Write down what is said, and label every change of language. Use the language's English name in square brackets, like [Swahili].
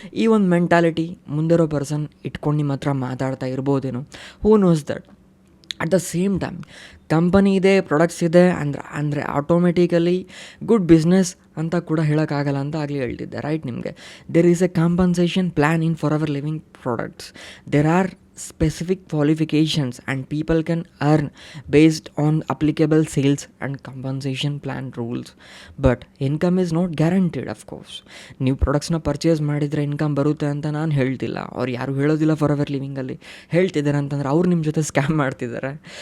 [Kannada] ಈ ಒಂದು mentality ಮುಂದಿರೋ person ಇಟ್ಕೊಂಡು ನಿಮ್ಮ ಹತ್ರ ಮಾತಾಡ್ತಾ ಇರ್ಬೋದೇನೋ, [English] Who knows that. At the same time [Kannada] company ಇದೆ, ಪ್ರಾಡಕ್ಟ್ಸ್ ಇದೆ ಅಂದರೆ ಆಟೋಮೆಟಿಕಲಿ ಗುಡ್ ಬಿಸ್ನೆಸ್ ಅಂತ ಕೂಡ ಹೇಳೋಕ್ಕಾಗಲ್ಲ ಅಂತ ಆಗಲಿ ಹೇಳ್ತಿದ್ದೆ, ರೈಟ್? [English] ನಿಮಗೆ there is a compensation plan in for our living products. There are specific qualifications and people can earn based on applicable sales and compensation plan rules, but income is not guaranteed. of course [Kannada] ನೀವು ಪ್ರಾಡಕ್ಟ್ಸ್ನ purchase ಮಾಡಿದರೆ income ಬರುತ್ತೆ ಅಂತ ನಾನು ಹೇಳ್ತಿಲ್ಲ, ಅವ್ರು ಯಾರು ಹೇಳೋದಿಲ್ಲ. For ever ಲಿವಿಂಗಲ್ಲಿ ಹೇಳ್ತಿದ್ದಾರೆ ಅಂತಂದರೆ ಅವ್ರು ನಿಮ್ಮ ಜೊತೆ ಸ್ಕ್ಯಾಮ್ ಮಾಡ್ತಿದ್ದಾರೆ.